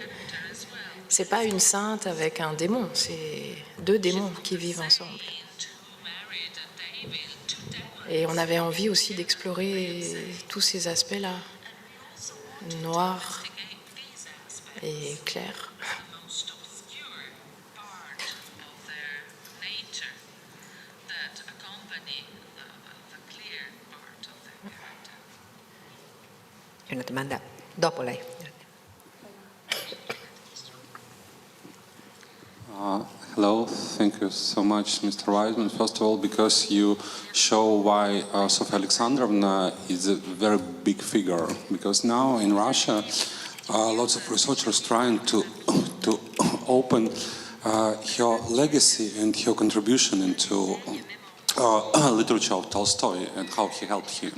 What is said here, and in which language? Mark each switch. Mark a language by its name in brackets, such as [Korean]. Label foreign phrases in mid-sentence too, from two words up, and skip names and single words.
[French] C'est pas une sainte avec un démon, c'est deux démons qui vivent ensemble. Et on avait envie aussi d'explorer tous ces aspects-là, noirs et clairs. [Italian] Una domanda dopo lei. [English] Hello, thank you so much, Mr. Weisman. First of all, because you show why Sofia Alexandrovna is a very big figure. Because now in Russia, lots of researchers trying to open her legacy and her contribution into literature of Tolstoy and how he helped him.